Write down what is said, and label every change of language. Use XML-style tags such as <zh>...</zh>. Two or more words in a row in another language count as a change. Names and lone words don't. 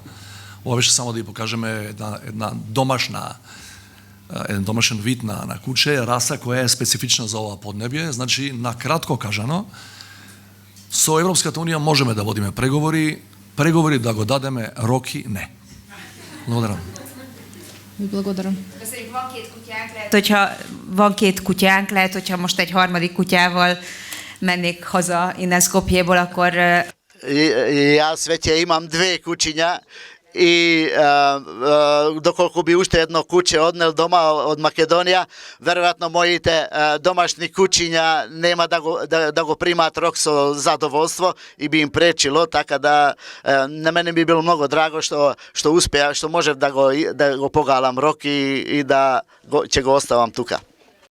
<mk>Ова беше само да ја покажеме една домашна еден домашен вид на куче, раса која е специфична за ова поднебје. Значи, на кратко кажано, со Европската унија можеме да водиме преговори да го дадеме, роки не. Благодарам. Благодарам.</mk> <hu>Hogyha van két kutyánk, lehet, hogyha most egy harmadik kutyával mennék haza innen Skopjéból, akkor...</hu> <mk>Јас веќе имам две кучиња и доколку би уште едно куче однел дома од Македонија, веројатно моите домашни кучиња нема да го примаат рок со задоволство и би им пречило, така да на мене би било многу драго што успеа, што можев да го погалам рок и да ќе го оставам тука.</mk>